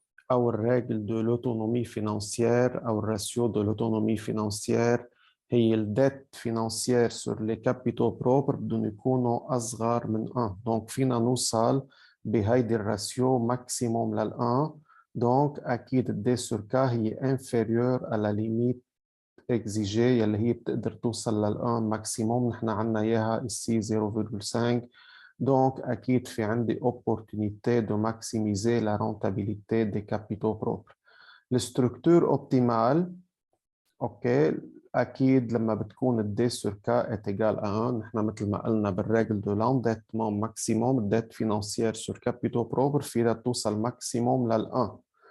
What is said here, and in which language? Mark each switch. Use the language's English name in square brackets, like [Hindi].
[French] أو الرègle de l'autonomie financière أو الراتيو de l'autonomie financière هي الديت financière sur les capitaux propres [Arabic] بدهم يكونوا أصغر من 1. [French] donc [Arabic] فينا نوصل بهيدي الراتيو ماكسيموم لل1. [French] donc أكيد D sur K هي inférieure à la limite exigée [Arabic] يلي هي بتقدر توصل لل1 ماكسيموم. نحن عنا إياها [French] ici [Arabic] 0,5. [French] donc [Arabic] أكيد في عندي [French] opportunité de maximiser la rentabilité des capitaux propres. الستركتور optimale OK أكيد [Arabic] لما بتكون [French] ال D sur K est égal à 1. [Arabic] نحن مثل ما قلنا بالرègle [French] de l'endettement maximum dette financière sur capitaux propres [Arabic] فيها توصل ماكسيموم لل1.